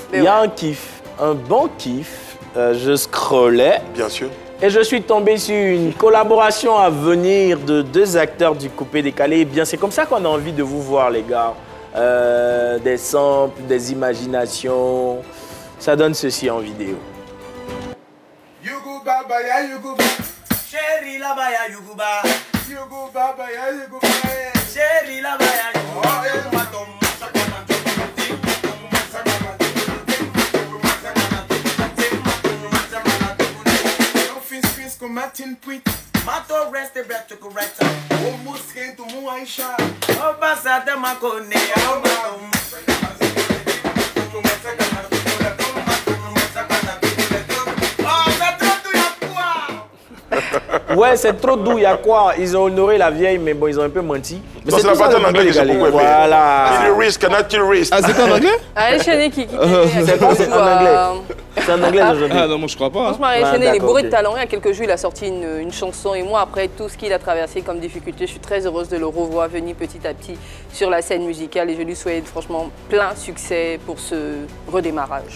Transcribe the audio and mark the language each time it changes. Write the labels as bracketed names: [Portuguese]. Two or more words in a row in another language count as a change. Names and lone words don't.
[French] Il y a un kiff, un bon kiff. Je scrollais. Bien sûr. Et je suis tombé sur une collaboration à venir de deux acteurs du Coupé Décalé. Eh bien, c'est comme ça qu'on a envie de vous voir, les gars. Des samples, des imaginations. Ça donne ceci en vidéo. Yugu baba ya yugu ba, chéri la ba ya yugu ba, yugu baba ya yugu ba, chéri la ba ya yugu ba. Martin Puit, Mato reste bête correcta. O musque tu mu Aisha, o passada macone, o baum. Ouais, c'est trop doux, il y a quoi? Ils ont honoré la vieille, mais bon, ils ont un peu menti. Mais c'est la partie en anglais que j'ai beaucoup aimé. Voilà. [English] Kill your risk, cannot kill risk. [French] Ah, c'est pas en anglais? Allez, Chéné qui C'est pas en anglais. C'est en anglais aujourd'hui. Ah non, moi je crois pas. Franchement, Chéné, il est bourré de talent. Il y a quelques jours, il a sorti une chanson. Et moi, après tout ce qu'il a traversé comme difficulté, je suis très heureuse de le revoir venir petit à petit sur la scène musicale. Et je lui souhaite franchement plein succès pour ce redémarrage.